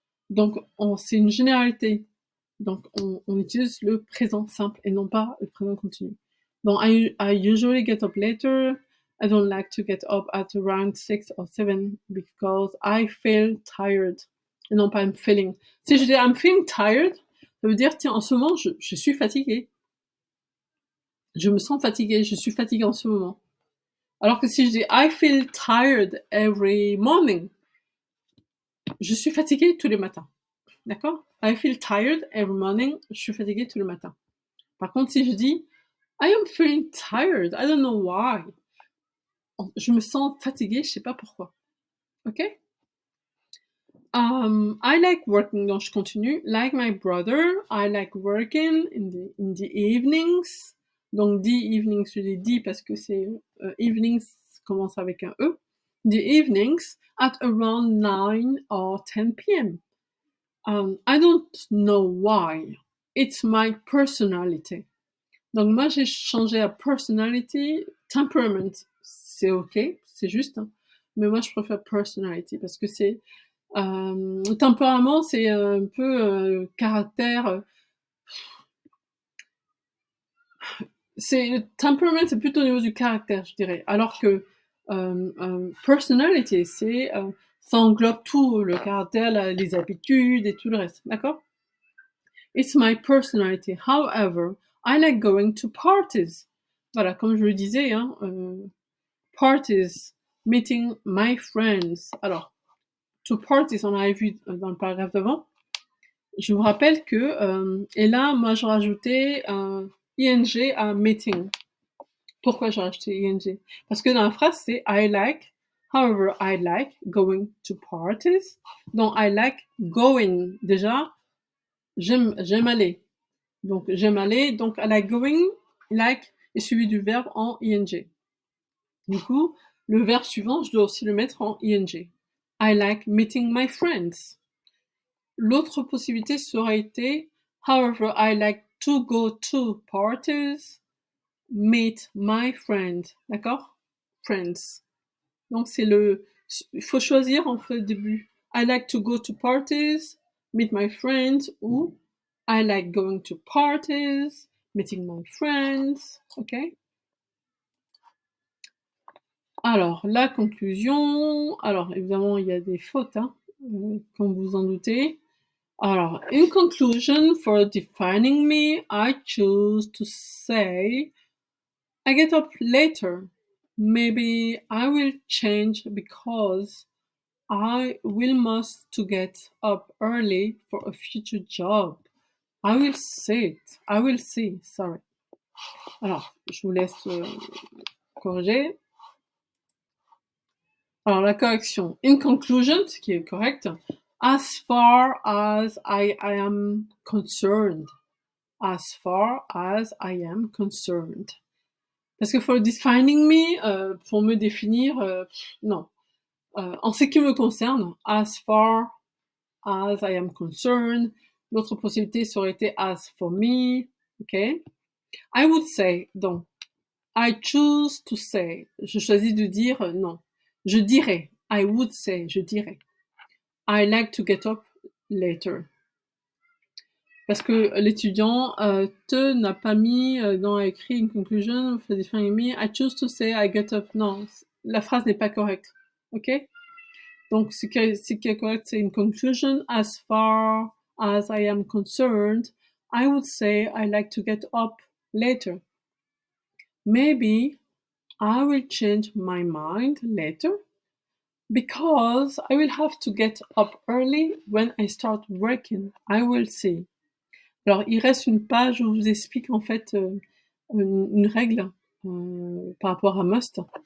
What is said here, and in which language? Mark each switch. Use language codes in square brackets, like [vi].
[fr] Donc, c'est une généralité. Donc, on utilise le présent simple et non pas le présent continu. [en] Donc, I usually get up later. I don't like to get up at around 6 or 7 because I feel tired. [fr] Et non pas [en] I'm feeling. [fr] Si je dis [en] I'm feeling tired, [fr] ça veut dire, tiens, en ce moment, je suis fatiguée. Je me sens fatiguée, je suis fatiguée en ce moment. Alors que si je dis [en] I feel tired every morning, [fr] je suis fatiguée tous les matins. D'accord? [en] I feel tired every morning. [fr] Je suis fatiguée tous les matins. Par contre, si je dis [en] I am feeling tired, I don't know why. [fr] Je me sens fatiguée, je sais pas pourquoi. [en] Ok? I like working, [fr] donc je continue. [en] Like my brother, I like working in the evenings. [fr] Donc, [en] the evenings, [fr] je dis dit parce que c'est evenings commence avec un E. [en] The evenings at around 9 or 10 p.m. I don't know why. It's my personality. [fr] Donc moi j'ai changé à personality, temperament, c'est ok, c'est juste, hein. Mais moi je préfère personality parce que c'est tempérament, c'est un peu caractère. C'est temperament, c'est plutôt au niveau du caractère, je dirais. Alors que personality, ça englobe tout, le caractère, les habitudes et tout le reste, d'accord? [en] It's my personality. However, I like going to parties. [fr] Voilà, comme je le disais, hein, parties, [en] meeting my friends. [fr] Alors, [en] to parties, [fr] on avait vu dans le paragraphe d'avant. Je vous rappelle que, et là, moi, je rajoutais un ing à meeting. Pourquoi j'ai rajouté ing? Parce que dans la phrase, c'est [en] I like, however, I like going to parties. [fr] Donc, [en] I like going. [fr] Déjà, j'aime aller. Donc, j'aime aller. Donc, [en] I like going, [fr] like est suivi du verbe en ing. Du coup, le verbe suivant, je dois aussi le mettre en ing. [en] I like meeting my friends. [fr] L'autre possibilité serait été [en] however, I like to go to parties, meet my friends. [fr] D'accord? [en] Friends. [fr] Donc, il faut choisir en fait le début. [en] I like to go to parties, meet my friends, ou I like going to parties, meeting my friends. Ok? [fr] Alors, la conclusion. Alors, évidemment, il y a des fautes, hein, comme vous en doutez. [en] Alors, in conclusion, for defining me, I choose to say I get up later. Maybe I will change because I will must to get up early for a future job. I will say it. I will see. Sorry. [fr] Alors, je vous laisse corriger. Alors, la correction. [en] In conclusion, [fr] ce qui est correct. [en] As far as I am concerned. As far as I am concerned. [fr] Parce que [en] for defining me, [fr] pour me définir, non. En ce qui me concerne, [en] as far as I am concerned. [fr] L'autre possibilité ça aurait été [en] as for me. Ok. I would say, donc. I choose to say. [fr] Je choisis de dire non. Je dirais. [en] I would say. [fr] Je dirais. [en] I like to get up later. [fr] Parce que l'étudiant te n'a pas mis dans écrit une conclusion [en] for defining me. I choose to say I get up. [fr] Non, la phrase n'est pas correcte. [en] Ok? [fr] Donc ce qui est correct, c'est une conclusion. [en] As far as I am concerned, I would say I like to get up later. Maybe I will change my mind later because I will have to get up early when I start working. I will see. [fr] Alors, il reste une page où je vous explique en fait une règle par rapport à must.